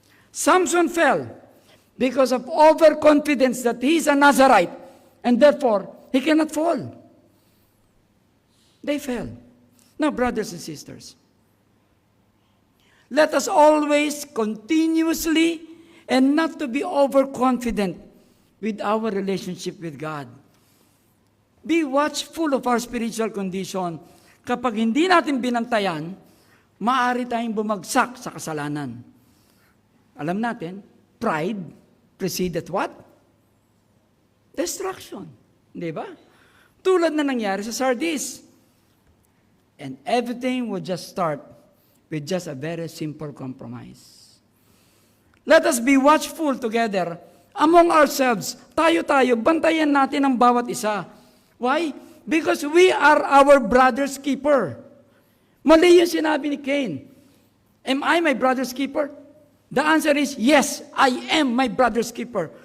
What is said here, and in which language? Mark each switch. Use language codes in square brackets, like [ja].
[en] Samson fell because of overconfidence that he is a Nazarite and therefore he cannot fall. They fell. Now, brothers and sisters, let us always continuously and not to be overconfident with our relationship with God. Be watchful of our spiritual condition. [tl] Kapag hindi natin binantayan, maaari tayong bumagsak sa kasalanan. [en] Alam natin, pride preceded what? Destruction. [tl] Di ba? Tulad na nangyari sa Sardis. [en] And everything would just start with just a very simple compromise. Let us be watchful together among ourselves. [tl] Tayo-tayo, bantayan natin ang bawat isa. [en] Why? Because we are our brother's keeper. [tl] Mali yung sinabi ni Cain. [en] Am I my brother's keeper? The answer is, yes, I am my brother's keeper.